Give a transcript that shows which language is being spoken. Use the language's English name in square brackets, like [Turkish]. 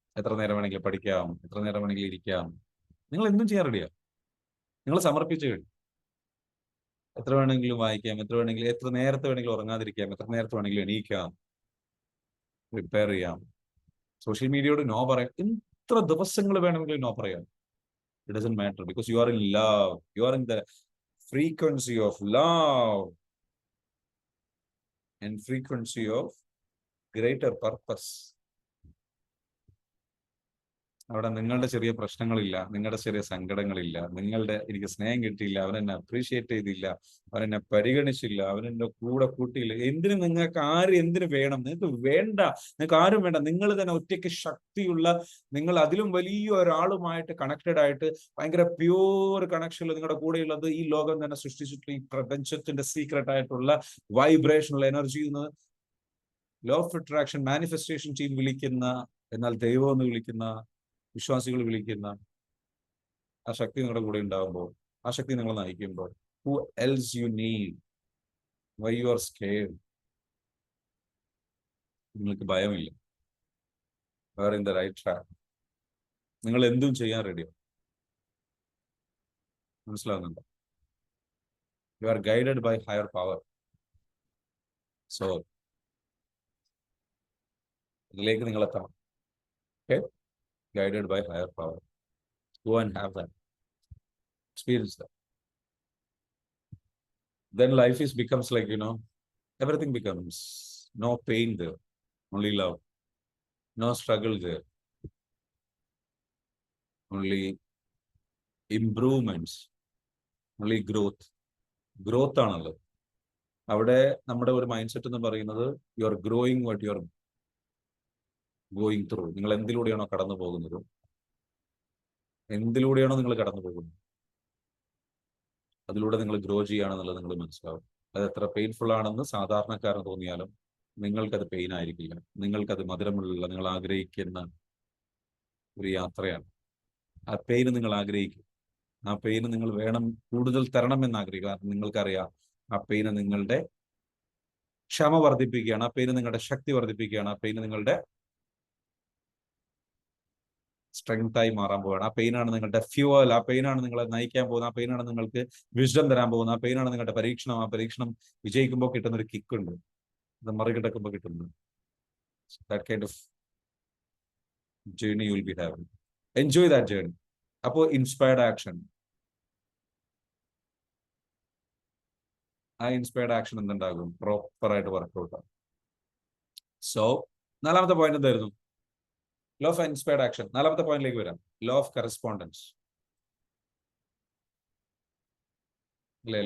[Malayalam] എത്ര നേരം വേണമെങ്കിലും പഠിക്കാം, എത്ര നേരം വേണമെങ്കിലും ഇരിക്കാം, നിങ്ങൾ എന്തും ചെയ്യാൻ റെഡിയാണ്. നിങ്ങൾ സമർപ്പിച്ചു കഴിഞ്ഞു. എത്ര വേണമെങ്കിലും വായിക്കാം, എത്ര വേണമെങ്കിലും, എത്ര നേരത്തെ വേണമെങ്കിലും ഉറങ്ങാതിരിക്കാം, എത്ര നേരത്തെ വേണമെങ്കിലും എണീക്കാം, പ്രിപ്പയർ ചെയ്യാം. സോഷ്യൽ മീഡിയയോട് നോ പറയാം, എത്ര ദിവസങ്ങൾ വേണമെങ്കിലും നോ പറയാം. [English] It doesn't matter because you are in love. You are in the frequency of love and frequency of greater purpose. [Malayalam] അവിടെ നിങ്ങളുടെ ചെറിയ പ്രശ്നങ്ങളില്ല, നിങ്ങളുടെ ചെറിയ സങ്കടങ്ങളില്ല, നിങ്ങളുടെ എനിക്ക് സ്നേഹം കിട്ടിയില്ല, അവനെന്നെ അപ്രീഷിയേറ്റ് ചെയ്തില്ല, അവനെന്നെ പരിഗണിച്ചില്ല, അവനെന്റെ കൂടെ കൂട്ടിയില്ല. എന്തിനു നിങ്ങൾക്ക് എന്തിനു വേണം? നിങ്ങൾക്ക് വേണ്ട, നിങ്ങൾക്ക് ആരും വേണ്ട. നിങ്ങൾ തന്നെ ഒറ്റയ്ക്ക് ശക്തിയുള്ള, നിങ്ങൾ അതിലും വലിയ ഒരാളുമായിട്ട് കണക്റ്റഡ് ആയിട്ട് ഭയങ്കര പ്യൂർ കണക്ഷനിൽ നിങ്ങളുടെ കൂടെയുള്ളത് ഈ ലോകം തന്നെ സൃഷ്ടിച്ചിട്ടുള്ള ഈ പ്രപഞ്ചത്തിന്റെ സീക്രട്ട് ആയിട്ടുള്ള വൈബ്രേഷണൽ എനർജി എന്ന് law of attraction manifestation team വിളിക്കുന്ന, എന്നാൽ ദൈവം എന്ന് വിളിക്കുന്ന, വിശ്വാസികൾ വിളിക്കുന്ന ആ ശക്തി നിങ്ങളുടെ കൂടെ ഉണ്ടാകുമ്പോൾ, ആ ശക്തി നിങ്ങളെ നയിക്കുമ്പോൾ, [English] who else you need, why you are scared? [Malayalam] നിങ്ങൾക്ക് ഭയമില്ല, [English] you are in the right track. [Malayalam] നിങ്ങൾ എന്തും ചെയ്യാൻ റെഡിയാണ്. മനസ്സിലാവുന്നുണ്ടോ? [English] You are guided by higher power. [Malayalam] So ഇതിലേക്ക് നിങ്ങൾ എത്തണം. [English] Okay? Guided by higher power. Go and have that. Experience that. Then life becomes like, everything becomes no pain there, only love. No struggle there, only improvements, only growth. [Malayalam] Growth ആണുള്ളത് അവിടെ. നമ്മുടെ ഒരു mind set എന്ന് പറയുന്നത് [English] You are growing what you are going through. [Malayalam] നിങ്ങൾ എന്തിലൂടെയാണോ കടന്നു പോകുന്നത്, എന്തിലൂടെയാണോ നിങ്ങൾ കടന്നു പോകുന്നത്, അതിലൂടെ നിങ്ങൾ ഗ്രോ ചെയ്യുകയാണെന്നുള്ളത് നിങ്ങൾ മനസ്സിലാവും. അത് എത്ര പെയിൻഫുൾ ആണെന്ന് സാധാരണക്കാരന് തോന്നിയാലും നിങ്ങൾക്കത് പെയിൻ ആയിരിക്കില്ല. നിങ്ങൾക്കത് മധുരമുള്ള, നിങ്ങൾ ആഗ്രഹിക്കുന്ന ഒരു യാത്രയാണ്. ആ പെയിന് നിങ്ങൾ ആഗ്രഹിക്കും. ആ പെയിന് നിങ്ങൾ വേണം, കൂടുതൽ തരണം എന്ന് ആഗ്രഹിക്കുക. കാരണം നിങ്ങൾക്കറിയാം ആ പെയിന് നിങ്ങളുടെ ക്ഷമ വർദ്ധിപ്പിക്കുകയാണ്, ആ പെയിന് നിങ്ങളുടെ ശക്തി വർദ്ധിപ്പിക്കുകയാണ്, ആ പെയിന് നിങ്ങളുടെ സ്ട്രെങ്തായി മാറാൻ പോവുകയാണ്. ആ പെയിനാണ് നിങ്ങളുടെ ഫ്യൂവൽ, ആ പെയിനാണ് നിങ്ങളെ നയിക്കാൻ പോകുന്നത്, ആ പെയിനാണ് നിങ്ങൾക്ക് വിസ്ഡം തരാൻ പോകുന്നത്, ആ പെയിനാണ് നിങ്ങളുടെ പരീക്ഷണം. ആ പരീക്ഷണം വിജയിക്കുമ്പോൾ കിട്ടുന്ന ഒരു കിക്ക് ഉണ്ട്, അത് മറികടക്കുമ്പോൾ കിട്ടുന്നത്. [English] That kind of journey you will be having. Enjoy that journey. [Malayalam] അപ്പോൾ ഇൻസ്പയർഡ് ആക്ഷൻ, ആ ഇൻസ്പയർഡ് ആക്ഷൻ എന്തുണ്ടാകും? പ്രോപ്പറായിട്ട് വർക്ക്ഔട്ട് ആകും. സോ നാലാമത്തെ പോയിന്റ് എന്തായിരുന്നു? Law of inspired action. നാലാമത്തെ പോയിന്റിലേക്ക് വരാം. ലോ ഓഫ് കറസ്പോണ്ടൻസ് അല്ലേ?